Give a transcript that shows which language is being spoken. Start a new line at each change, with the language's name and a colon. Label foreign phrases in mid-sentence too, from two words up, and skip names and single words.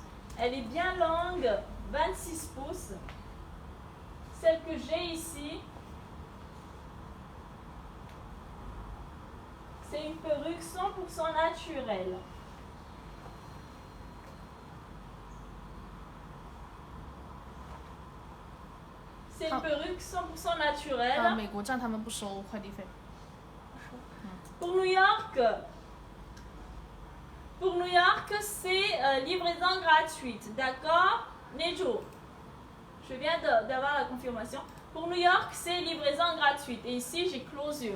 French: Elle est bien longue, 26 pouces. Celle que j'ai ici, c'est une perruque 100% naturelle. C'est une perruque 100% naturelle.
Chinese: 美国站他们不收快递费。
French: Pour New York, c'est livraison gratuite. D'accord? Nejo, je viens d'avoir la confirmation. Pour New York, c'est livraison gratuite. Et ici, j'ai closure.